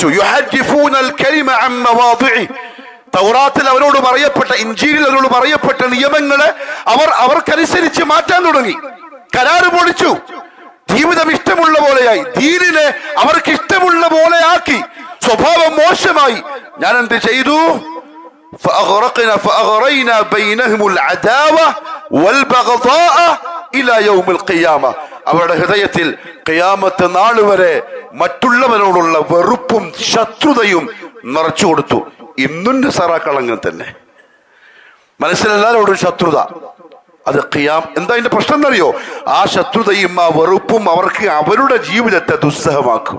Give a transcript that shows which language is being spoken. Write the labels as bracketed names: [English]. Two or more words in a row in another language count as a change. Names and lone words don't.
[Arabic] يحرفون الكلم عن مواضعه, [Malayalam] തൗറാത്തിൽ അവരോട് പറയപ്പെട്ട, ഇൻജീലിൽ അവരോട് പറയപ്പെട്ട നിയമങ്ങളെ അവർക്കനുസരിച്ച് മാറ്റാൻ തുടങ്ങി. കരാറ് പൊളിച്ചു, ജീവിതം ഇഷ്ടമുള്ള പോലെയായി, ദീനിനെ അവർക്ക് ഇഷ്ടമുള്ള പോലെ ആക്കി, സ്വഭാവം മോശമായി. ഞാൻ എന്ത് ചെയ്തു? [Arabic] فأغرينا بينهم العداوة والبغضاء إلى يوم القيامة, [Malayalam] അവരുടെ ഹൃദയത്തിൽ ഖിയാമത്ത് നാൾ വരെ മറ്റുള്ളവരോടുള്ള വെറുപ്പും ശത്രുതയും നിറച്ചു കൊടുത്തു. ഇന്നും നസാറാക്കൾ അങ്ങനെ തന്നെ, മനസ്സിലെല്ലാവരോടും ശത്രുത. അത് എന്താ അതിന്റെ പ്രശ്നം എന്നറിയോ? ആ ശത്രുതയും ആ വെറുപ്പും അവർക്ക് അവരുടെ ജീവിതത്തെ ദുസ്സഹമാക്കും.